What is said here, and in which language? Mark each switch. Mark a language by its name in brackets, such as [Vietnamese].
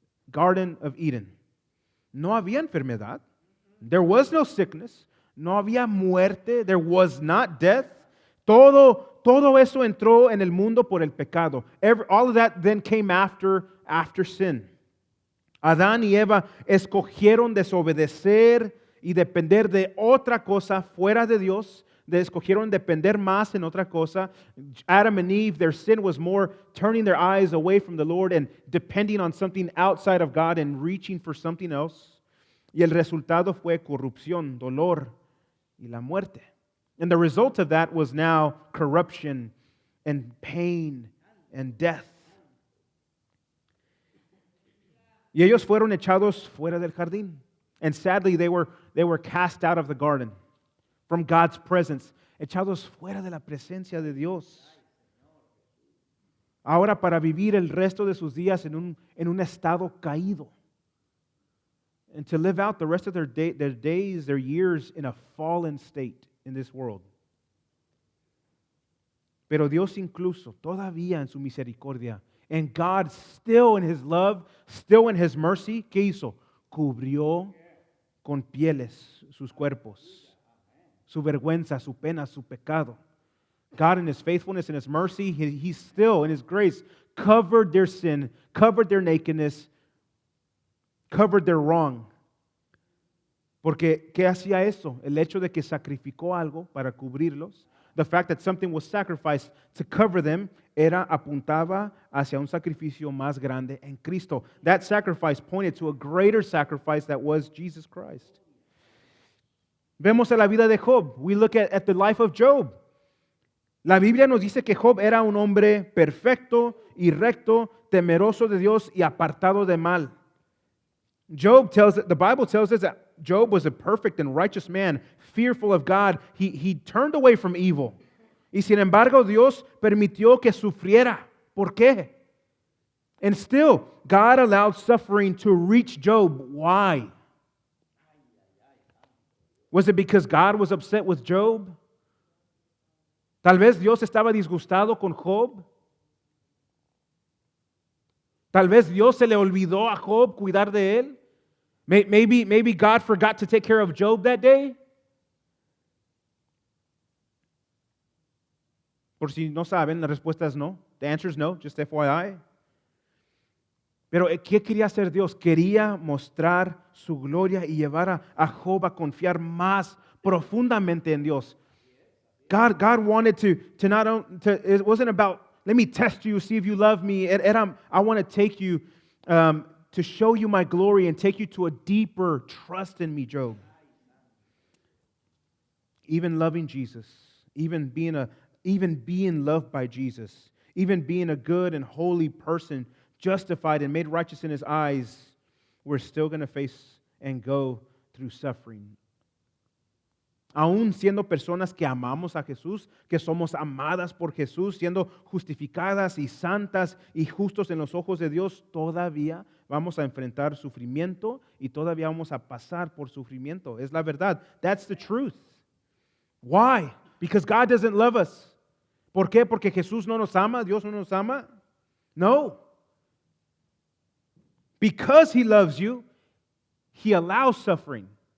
[English] Garden of Eden. [Spanish] No había enfermedad. [English] There was no sickness. [Spanish] No había muerte. [English] There was not death. [Spanish] Todo eso entró en el mundo por el pecado. [English] All of that then came after sin. [Spanish] Adán y Eva escogieron desobedecer y depender de otra cosa fuera de Dios. Escogieron depender más en otra cosa. [English] Adam and Eve, their sin was more turning their eyes away from the Lord and depending on something outside of God and reaching for something else. [Spanish] Y el resultado fue corrupción, dolor y la muerte. [English] And the result of that was now corruption and pain and death. [Spanish] Y ellos fueron echados fuera del jardín. [English] And sadly, they were cast out of the garden from God's presence. [Spanish] Echados fuera de la presencia de Dios. Ahora para vivir el resto de sus días en un estado caído. [English] And to live out the rest of their days, their years in a fallen state in this world. [Spanish] Pero Dios incluso, todavía en su misericordia, [English] and God still in His love, still in His mercy, [Spanish] ¿qué hizo? Cubrió con pieles sus cuerpos, su vergüenza, su pena, su pecado. [English] God in His faithfulness and His mercy, He still in His grace covered their sin, covered their nakedness, covered their wrong. [Spanish] Porque, ¿qué hacía eso? El hecho de que sacrificó algo para cubrirlos. [English] The fact that something was sacrificed to cover them [Spanish] apuntaba hacia un sacrificio más grande en Cristo. [English] That sacrifice pointed to a greater sacrifice that was Jesus Christ. [Spanish] Vemos a la vida de Job. [English] We look at the life of Job. [Spanish] La Biblia nos dice que Job era un hombre perfecto y recto, temeroso de Dios y apartado de mal. [English] The Bible tells us that Job was a perfect and righteous man, fearful of God. He turned away from evil. [Spanish] Y sin embargo, Dios permitió que sufriera. ¿Por qué? [English] And still, God allowed suffering to reach Job. Why? Was it because God was upset with Job? [Spanish] Tal vez Dios estaba disgustado con Job. Tal vez Dios se le olvidó a Job cuidar de él. [English] Maybe God forgot to take care of Job that day. [Spanish] Por si no saben, la respuesta es no. [English] The answer is no, just FYI. [Spanish] Pero ¿qué quería hacer Dios? Quería mostrar su gloria y llevar a Job a confiar más profundamente en Dios. [English] God wanted to it wasn't about Let me test you, see if you love me. I want to take you to show you my glory and take you to a deeper trust in me, Job. Even loving Jesus, even being loved by Jesus, even being a good and holy person, justified and made righteous in His eyes, we're still going to face and go through suffering. [Spanish] Aún siendo personas que amamos a Jesús, que somos amadas por Jesús, siendo justificadas y santas y justos en los ojos de Dios, todavía vamos a enfrentar sufrimiento y todavía vamos a pasar por sufrimiento. Es la verdad. [English] That's the truth. Why? Because God doesn't love us. [Spanish] ¿Por qué? Porque Jesús no nos ama, Dios no nos ama. No. [English] Because He loves you, He allows suffering.